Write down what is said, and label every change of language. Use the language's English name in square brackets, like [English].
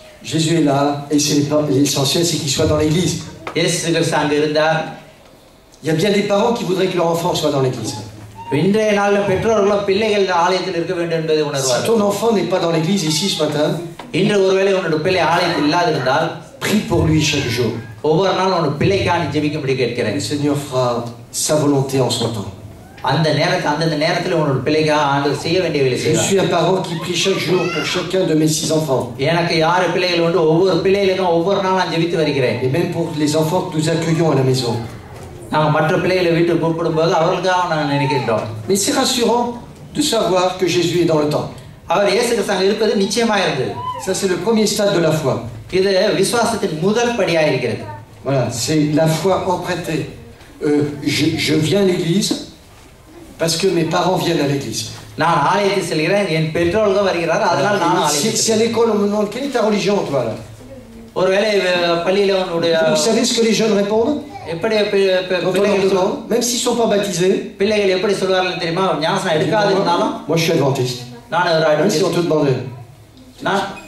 [French] Jésus est là et l'essentiel c'est qu'il soit dans l'église. [Tamil] இயேசு கிறிஸ்து அங்க இருந்தார். [French] Il y a bien des parents qui voudraient que leur enfant soit dans l'église. [Tamil] இன்றைய நாள்ல பெற்றோர்களும் பிள்ளைகள் ஆலயத்தில் இருக்க வேண்டும் என்பதை உணர்வார்கள். [French] Si ton enfant n'est pas dans l'église ici ce matin, [Tamil] இன்று ஒருவேளை உன்னோட பிள்ளை ஆலயத்தில் இல்லாதிருந்தால் [French] prie pour lui chaque jour. [Tamil] ஒவ்வொரு நாளும் உன்னோட பிள்ளைக்காக நீ ஜெபிக்கும்படி கேட்கிறேன். [French] Le Seigneur fera sa volonté en son temps. [Tamil] அந்த நேரத்தில் உன்னோட பிள்ளைக்காக ஆண்டவர் செய்ய வேண்டியவைகளை செய்வார். [French] Je suis un parent qui prie chaque jour pour chacun de mes 6 enfants. [Tamil] எனக்கு 6 பிள்ளைகள் உண்டு. ஒவ்வொரு பிள்ளைகளுக்கும் ஒவ்வொரு நாளும் நான் ஜெபித்து வருகிறேன். [French] Et même pour les enfants que nous accueillons à la maison. [Tamil] நாங்கள் மற்ற பிள்ளைகளை வீட்டுக்கு கூப்பிடும்போது அவர்களுக்காக நான் நினைக்கின்றோம். [French] Mais c'est rassurant de savoir que Jésus est dans le temps. [Tamil] அவர் இயேசு கிறிஸ்து அங்கே இருப்பது நிச்சயமாக இருந்தது. [French] Ça c'est le premier stade de la foi. [Tamil] இது விசுவாசத்தின் முதல் படியாக இருக்கிறது. [French] Voilà, c'est la foi empruntée. Je viens à l'église parce que mes parents viennent à l'église. [Tamil] நான் ஆலயத்துக்கு செல்கிறேன், என் பெற்றோர்கள் வருகிறார்கள், அதனால் நான் ஆலயத்துக்கு. [French] Si à l'école on me demande quelle est ta religion toi là. [Tamil] ஒருவேளை பள்ளியில உன்னுடைய [French] Vous savez ce que les jeunes répondent? [Tamil] எப்படி பிள்ளைகள் [French] même s'ils sont pas baptisés. [Tamil] பிள்ளைகள் எப்படி சொல்வார்கள் தெரியுமா? ஞானஸ்நானம் எடுக்காத இருந்தாலும் [French] moi je suis adventiste. [Tamil] நான் ஒரு [French] adventiste. Si on te demandait. [Tamil] நான்